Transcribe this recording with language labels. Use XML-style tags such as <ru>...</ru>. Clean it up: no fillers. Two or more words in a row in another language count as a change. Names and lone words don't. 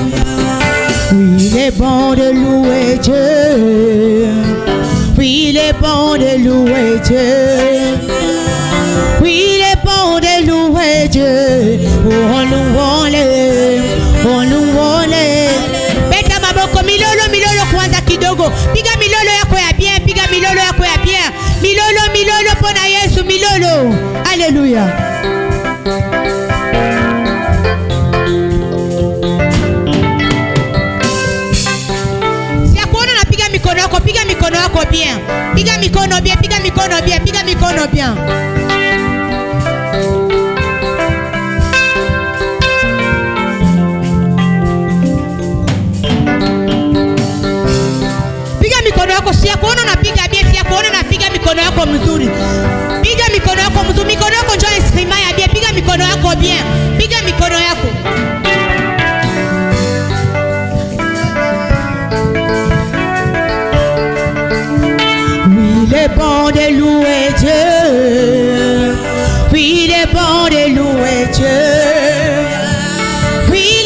<fr>Oui, il est bon de louer Dieu. Oui, il est bon de louer Dieu. Oui, il est bon de louer Dieu. Oh, louons-le, oh, louons-le.</fr> <ln>Beta maboko milolo milolo</ln> <sw>kwanza kidogo. Piga milolo yako ya bien, piga milolo yako ya bien.</sw> <ln>Milolo milolo pona Yesu milolo.</ln> <fr>Alléluia.</fr> <sw>Si akuona na piga mikono yako bien. Piga mikono bien, piga mikono bien, piga mikono bien. Mikono yako si kuona unapiga bien, si kuona unapiga mikono yako mzuri. Piga mikono yako mzuri, mikono yako njoo instrument ya bien, piga mikono yako bien. Piga mikono yako.</sw> <fr>Oui, il est bon de louer Dieu. Oui, il est bon de louer Dieu. Oui,</fr>